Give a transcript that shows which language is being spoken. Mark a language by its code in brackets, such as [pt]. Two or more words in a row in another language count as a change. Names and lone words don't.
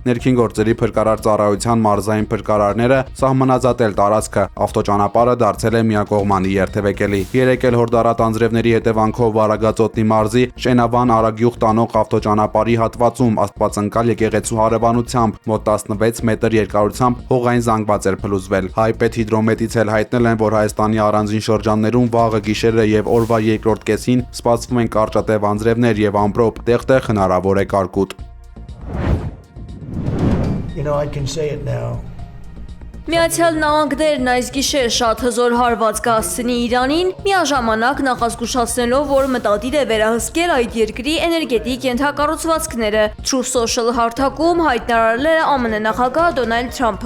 [hy] ներքին գործերի փրկարար ծառայության մարզային փրկարարները սահմանազատել տարածքը։ Ավտոճանապարհը դարձել է միակողմանի երթևեկելի։ Երեկ էլ հորդառատ անձրևների հետևանքով Վարագածոտնի մարզի Շենավան Արագյուղ տանող ավտոճանապարհի հատվածում աստվածընկալ եկեղեցու հարևանությամբ մոտ 16 մետր երկարությամբ հողային զանգված էր փլուզվել։ Հայպետհիդրոմետից էլ հայտնել են, որ Հայաստանի առանձին շրջաններում վաղը գիշերը եւ օրվա երկրորդ կեսին սպասվում են կարճատև անձրևներ եւ ամպրոպ, տեղ-տեղ հնարավոր է կարկուտ։ [en] I can say it now. [hy] Միացյալ Նահանգներն այս գիշեր շատ հզոր հարված կհասցնի Իրանին, միաժամանակ նախազգուշացնելով, որ մտադիր է վերահսկել այդ երկրի էներգետիկ ենթակառուցվածքները։ Truth Social հարթակում հայտարարել է ԱՄՆ նախագահ Դոնալդ Թրամփը։